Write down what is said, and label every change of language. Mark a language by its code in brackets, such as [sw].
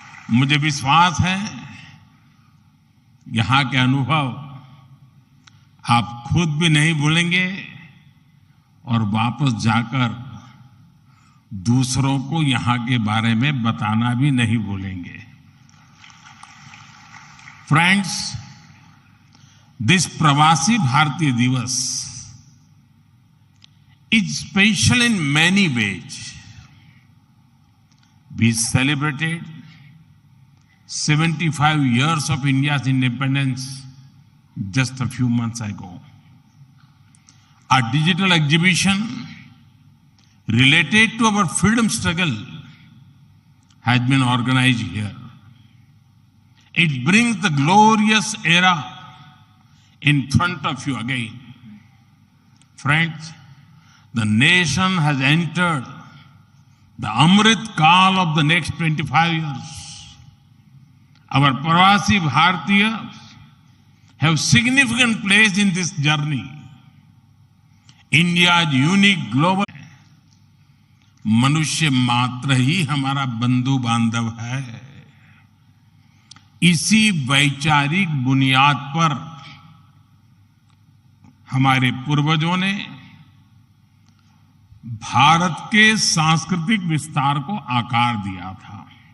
[hi] मुझे विश्वास है यहाँ के अनुभव आप खुद भी नहीं भूलेंगे और वापस जाकर दूसरों को यहाँ के बारे में बताना भी नहीं भूलेंगे। [en] Friends, this Pravasi Bharatiya Divas is special in many ways. We celebrated 75 years of India's independence just a few months ago. A digital exhibition related to our freedom struggle has been organized here. It brings the glorious era in front of you again. Friends, the nation has entered the Amrit Kaal of the next 25 years. Our Pravasi Bhartiyas have significant place in this journey. India's unique global [hi] मनुष्य मात्र ही हमारा बंधु बांधव है। इसी वैचारिक बुनियाद पर हमारे पूर्वजों ने भारत के सांस्कृतिक विस्तार को आकार दिया था।